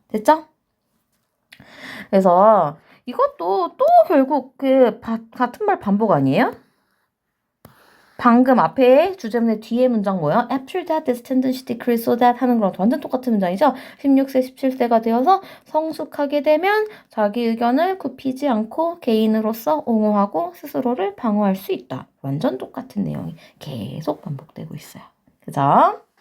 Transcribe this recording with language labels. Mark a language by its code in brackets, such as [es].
[ko] 됐죠? 그래서 이것도 또 결국 같은 말 반복 아니에요? 방금 앞에 주제문의 뒤에 문장 뭐야? [en] After that, this tendency decrease so that [ko] 하는 거랑 완전 똑같은 문장이죠? 16세, 17세가 되어서 성숙하게 되면 자기 의견을 굽히지 않고 개인으로서 옹호하고 스스로를 방어할 수 있다. 완전 똑같은 내용이 계속 반복되고 있어요. 그죠?